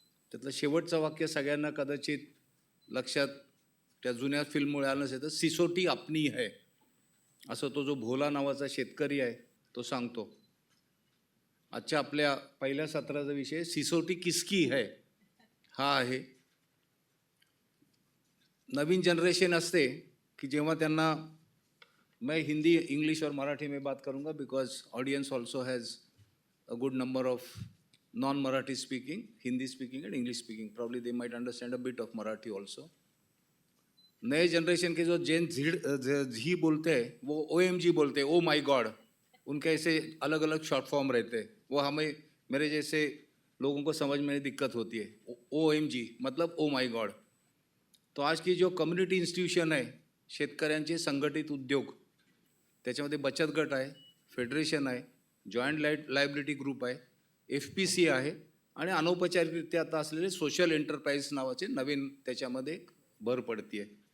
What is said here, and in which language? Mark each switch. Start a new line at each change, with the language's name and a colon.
Marathi: त्यातलं शेवटचं वाक्य सगळ्यांना कदाचित लक्षात त्या जुन्या फिल्ममुळे आलं नसेल तर
Hindi: सिसोटी अपनी है
Marathi: असं तो जो भोला नावाचा शेतकरी आहे तो सांगतो. आजच्या आपल्या पहिल्या सत्राचा विषय
Hindi: सिसोटी किसकी है
Marathi: हा आहे. नवीन जनरेशन असते की जेव्हा त्यांना,
Hindi: मैं हिंदी, इंग्लिश और मराठी में बात करूंगा
English: Because audience also has a good number of non Marathi speaking, Hindi speaking and English speaking. Probably they might understand a bit of Marathi also.
Hindi: नए जनरेशन के जो जेन जी बोलते हैं वो OMG बोलते हैं, ओ माई गॉड. उनके ऐसे अलग अलग शॉर्ट फॉर्म रहते हैं, वो हमें, मेरे जैसे लोगों को समझ में दिक्कत होती है. OMG मतलब ओ माई गॉड.
Marathi: तो आज की जो कम्युनिटी इन्स्टिट्यूशन आहे, शेतकऱ्यांचे संघटित उद्योग, त्याच्यामध्ये बचत गट आहे, फेडरेशन आहे, जॉईंट लायबिलिटी ग्रुप आहे, FPC आहे आणि अनौपचारिकरित्या आता असलेले सोशल एंटरप्राइज नावाचे नवीन त्याच्यामध्ये भर पडते आहे.